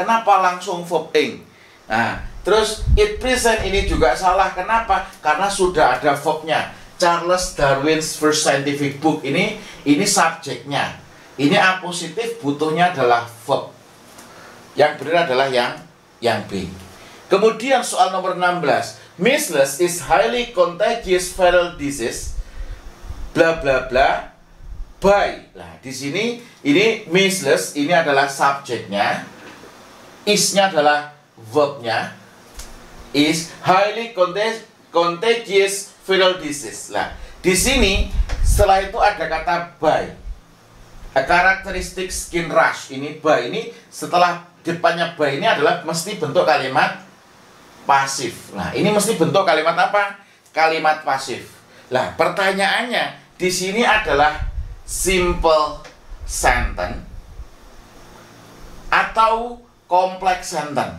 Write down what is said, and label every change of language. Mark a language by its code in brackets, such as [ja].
[id] Kenapa langsung verb ing? Nah, terus it present ini juga salah. Kenapa? Karena sudah ada verbnya. Charles Darwin's First Scientific Book ini subjeknya. Ini A positif, butuhnya adalah verb. Yang benar adalah yang B. Kemudian soal nomor 16. [en] Measles is highly contagious viral disease bla bla bla by. [id] Nah, di sini ini measles ini adalah subjeknya. Is-nya adalah verbnya. [en] Is highly contagious viral disease. [id] Nah, di sini setelah itu ada kata by. [en] A characteristic skin rash. [id] Ini by, ini setelah depannya by ini adalah mesti bentuk kalimat pasif. Nah, ini mesti bentuk kalimat apa? Kalimat pasif. Lah, pertanyaannya di sini adalah simple sentence atau complex sentence.